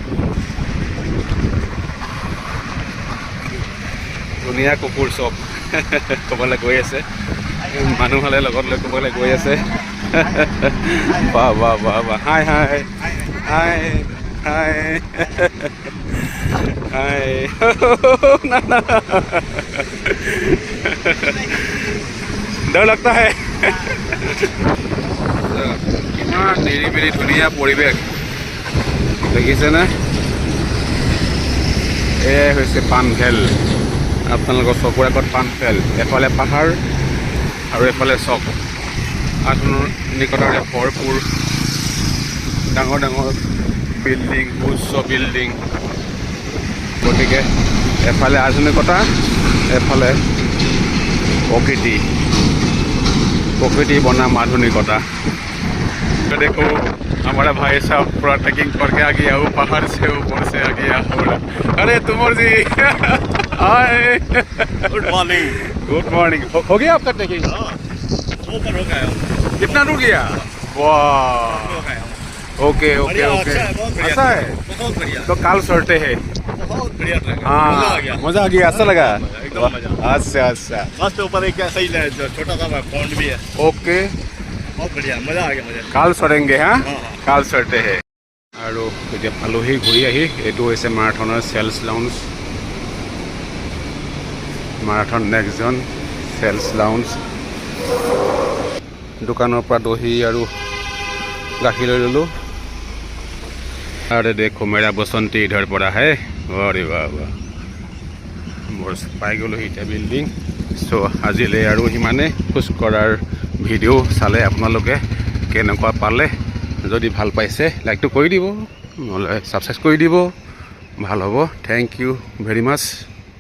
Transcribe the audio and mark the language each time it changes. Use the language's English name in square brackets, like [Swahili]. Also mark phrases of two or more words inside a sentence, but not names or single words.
[Assamese] ধুনীয়া কুকুৰ চব ক'বলৈ গৈ আছে, মানুহ হ'লে লগত লৈ ক'বলৈ গৈ আছে। বাহ বাহ বাহ বাহ, হাই হাই হাই হাই হাই, না না [Hindi] डर लगता है। [Assamese] কিমান নিৰিবিলি ধুনীয়া পৰিৱেশ দেখিছেনে? এয়াই হৈছে পানভেল, আপোনালোকৰ চকুৰ আগত পানভেল। এফালে পাহাৰ আৰু এফালে চক, আধুনিকতাৰে ভৰপূৰ ডাঙৰ ডাঙৰ বিল্ডিং, উচ্চ বিল্ডিং। গতিকে এফালে আধুনিকতা, এফালে [Hindi] प्रकृति बनाम आधुनिकता। तो देखो हमारा भाई साहब पूरा ट्रैकिंग करके आ गया, वो पहाड़ से ऊपर से आ गया। अरे तुमर जी हाय, [English] good morning. good morning. [Hindi] हो गया आपका ट्रैकिंग? ऊपर हो गया। कितना दूर गया? वाह, [English] okay okay okay, [Hindi] ऐसा है। बहुत बढ़िया, तो काल चढ़ते हैं। बहुत बढ़िया ट्रैक। हाँ, मजा आ गया, अच्छा लगा एकदम मजा। अच्छा अच्छा, बस के ऊपर एक सही छोटा सा पॉन्ड भी है। ओके, बहुत बढ़िया, मजा आ गया मुझे। काल चढ़ेंगे। हाँ, हाँ। काल चढ़ते हैं। [Assamese] আৰু এতিয়া পালোহি ঘূৰি আহি। এইটো হৈছে মাৰাথনৰ চেলছ লাউঞ্জ, মাৰাথন নেক্সট জন চেলছ লাউঞ্জ। দোকানৰ পৰা দহি আৰু গাখীৰ লৈ ল'লোঁ। [Hindi] अरे देखो मेरा बसंती इधर पड़ा है। अरे वाह वाह, [Assamese] বৰ পাই গ'লোঁ এতিয়া বিল্ডিং। চ' আজিলৈ আৰু সিমানে। খোজ কঢ়াৰ ভিডিঅ' চালে আপোনালোকে কেনেকুৱা পালে, যদি ভাল পাইছে লাইকটো কৰি দিব, নহ'লে ছাবস্ক্ৰাইব কৰি দিব, ভাল হ'ব। [English] thank you very much.